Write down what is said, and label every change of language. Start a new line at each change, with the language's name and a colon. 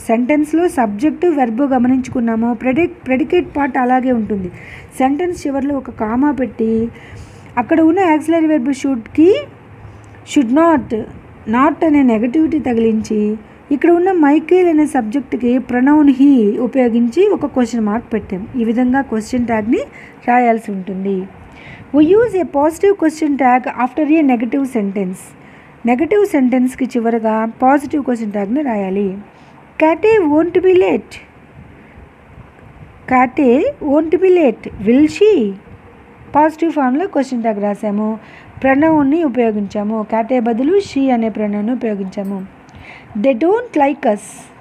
Telugu: సెంటెన్స్లో subject verb గమనించుకున్నాము, predicate part అలాగే ఉంటుంది. Sentence చివరిలో ఒక కామా పెట్టి అక్కడ ఉన్న auxiliary verb షుడ్కి should not, not అనే నెగటివిటీ తగిలించి ఇక్కడ ఉన్న మైకేల్ అనే సబ్జెక్ట్కి ప్రొనౌన్ హీ ఉపయోగించి ఒక క్వశ్చన్ మార్క్ పెట్టాం. ఈ విధంగా క్వశ్చన్ ట్యాగ్ని రాయాల్సి ఉంటుంది.
English: We use a positive question tag after a negative sentence.
Telugu: Negative సెంటెన్స్కి చివరగా పాజిటివ్ క్వశ్చన్ ట్యాగ్ని రాయాలి.
English: Kate won't be late. Kate won't be late. Will she.
Telugu: Positive ఫామ్లో క్వశ్చన్ ట్యాగ్ రాసాము. ప్రణౌన్ని ఉపయోగించాము. కాటే బదులు షీ అనే ప్రణౌన్ని ఉపయోగించాము.
English: They don't like us.